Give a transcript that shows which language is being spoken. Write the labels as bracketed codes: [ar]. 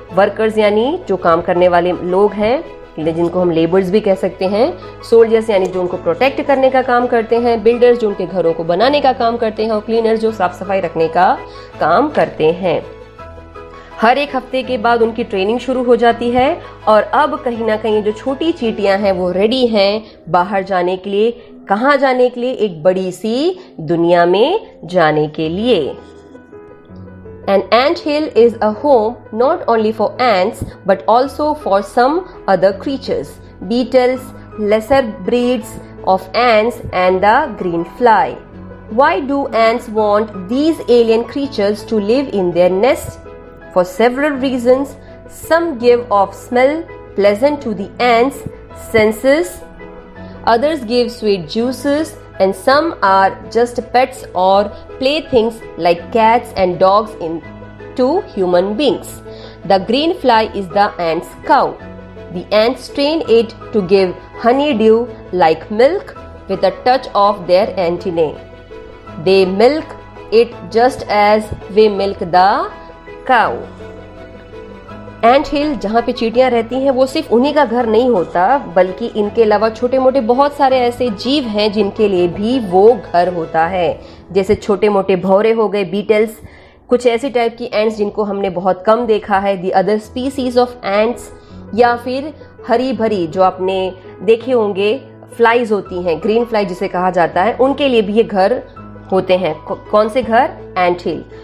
[hi] Workers यानी जो काम करने वाले लोग हैं, जिनको हम लेबर्स भी कह सकते हैं, सोल्जर्स यानी जो उनको प्रोटेक्ट करने का काम करते हैं, बिल्डर्स जो उनके घरों को बनाने का काम करते हैं, और क्लीनर्स जो साफ सफाई रखने का काम करते हैं। हर एक हफ्ते के बाद उनकी ट्रेनिंग शुरू हो जाती है और अब कहीं ना कहीं जो छोटी चींटियां हैं वो रेडी हैं बाहर जाने के लिए। कहाँ जाने के लिए? एक बड़ी सी दुनिया में जाने के लिए। [en] An anthill is a home not only for ants but also for some other creatures, beetles, lesser breeds of ants and the green fly. Why do ants want these alien creatures to live in their nests? For several reasons. Some give off smell pleasant to the ants' senses, others give sweet juices, and some are just pets or playthings like cats and dogs to human beings. The green fly is the ant's cow. The ants train it to give honeydew like milk with a touch of their antennae. They milk it just as we milk the cow. [hi] एंट हिल जहाँ पे चींटियां रहती हैं वो सिर्फ उन्हीं का घर नहीं होता, बल्कि इनके अलावा छोटे मोटे बहुत सारे ऐसे जीव हैं जिनके लिए भी वो घर होता है। जैसे छोटे मोटे भौरे हो गए, बीटल्स, कुछ ऐसी टाइप की एंट्स जिनको हमने बहुत कम देखा है, [en] the other species of ants, [hi] या फिर हरी भरी जो आपने देखे होंगे फ्लाइज होती हैं, ग्रीन फ्लाई जिसे कहा जाता है, उनके लिए भी ये घर होते हैं। कौन से घर? एंट हिल।